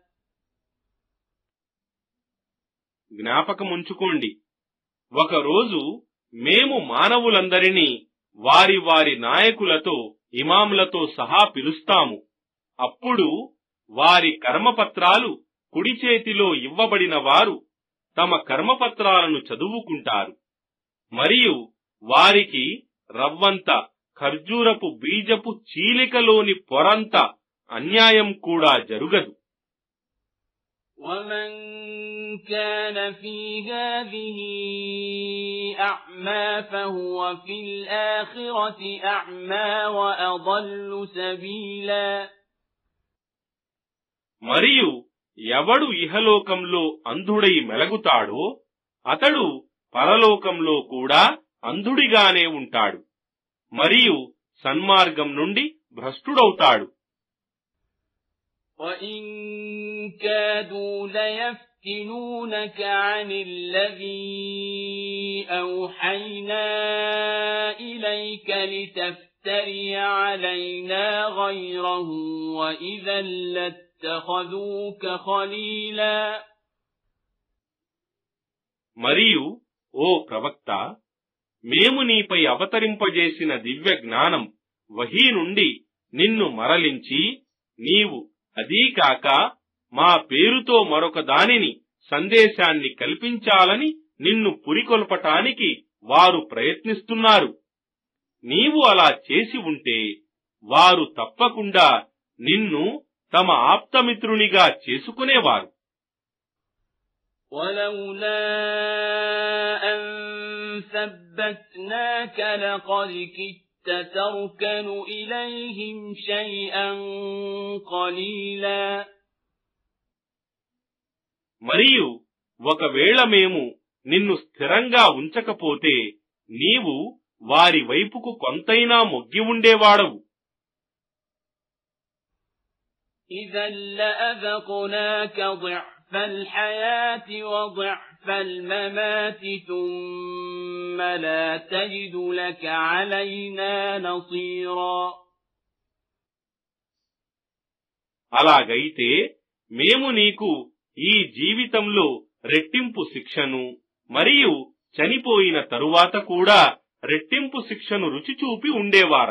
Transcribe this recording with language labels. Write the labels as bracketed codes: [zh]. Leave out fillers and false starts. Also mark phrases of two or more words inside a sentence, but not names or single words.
[te] జ్ఞాపకముంచుకోండి, ఒకరోజు మేము మానవులందరినీ వారి వారి నాయకులతో ఇమాములతో సహా పిలుస్తాము. అప్పుడు వారి కర్మపత్రాలు కుడి చేతిలో ఇవ్వబడిన వారు తమ కర్మపత్రాలను చదువుకుంటారు. మరియు వారికి రవ్వంత ఖర్జూరపు బీజపు చీలికలోని పొరంత అన్యాయం కూడా జరుగదు. [ar] ومن كان في هذه أعمى فهو في الآخرة أعمى وأضل سبيلا. [te] మరియు ఎవడు ఇహలోకంలో అంధుడై మెలగుతాడో అతడు పరలోకంలో కూడా అంధుడిగానే ఉంటాడు మరియు సన్మార్గం నుండి భ్రష్టుడవుతాడు. [ar] وَإِن كَادُوا لَيَفْتِنُونَكَ عَنِ الَّذِي أَوْحَيْنَا إِلَيْكَ لِتَفْتَرِيَ عَلَيْنَا غَيْرَهُ وَإِذًا لَّاتَّخَذُوكَ خَلِيلًا. [te] మరియు ఓ ప్రవక్త, మేము నీపై అవతరింపజేసిన దివ్య జ్ఞానం వహీ నుండి నిన్ను మరలించి నీవు అదీకాక మా పేరుతో మరొక దానిని సందేశాన్ని కల్పించాలని నిన్ను పురికొల్పటానికి వారు ప్రయత్నిస్తున్నారు. నీవు అలా చేసి ఉంటే వారు తప్పకుండా నిన్ను తమ ఆప్తమిత్రునిగా చేసుకునేవారు. [ar] وَلَوْلَا أَن ثَبَّتْنَاكَ لَقَدْ تَرْكَنُ إِلَيْهِمْ شَيْئًا قَلِيلًا. [te] మరియు ఒకవేళ మేము నిన్ను స్థిరంగా ఉంచకపోతే నీవు వారి వైపుకు కొంతైనా మొగ్గి ఉండేవాడవు. [ar] إِذًا لَّأَذَقْنَاكَ ضِعْفَ الْحَيَاةِ وَضِعْفَ الْمَمَاتِ ثُمَّ لَا تَجِدُ لَكَ عَلَيْنَا نَصِيرًا. [te] అలాగైతే మేము నీకు ఈ జీవితంలో రెట్టింపు శిక్షను మరియు చనిపోయిన తరువాత కూడా రెట్టింపు శిక్షను రుచిచూపి ఉండేవారం.